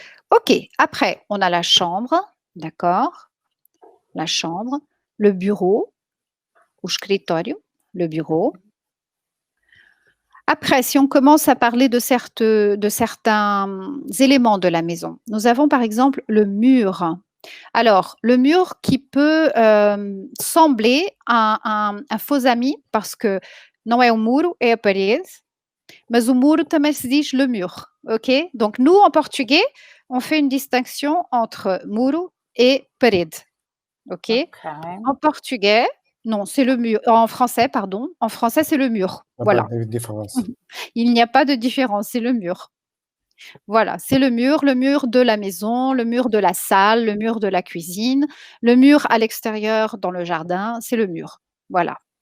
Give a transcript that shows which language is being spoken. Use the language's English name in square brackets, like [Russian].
[French] OK, après, on a la chambre, d'accord? La chambre, le bureau, [Portuguese] o escritório, [French] le bureau. Après, si on commence à parler de certains éléments de la maison, nous avons par exemple le mur. Alors, le mur qui peut sembler un faux ami, parce que [Portuguese] não é o muro, é a parede, mas o muro também se diz le mur, ok? [French] Donc, nous, en portugais, on fait une distinction entre muro et parede, ok? En portugais, non, c'est le mur. En français, pardon. En français, c'est le mur. Voilà. Pas de différence. Il n'y a pas de différence, c'est le mur. Voilà, c'est le mur de la maison, le mur de la salle, le mur de la cuisine, le mur à l'extérieur dans le jardin, c'est le mur. Voilà.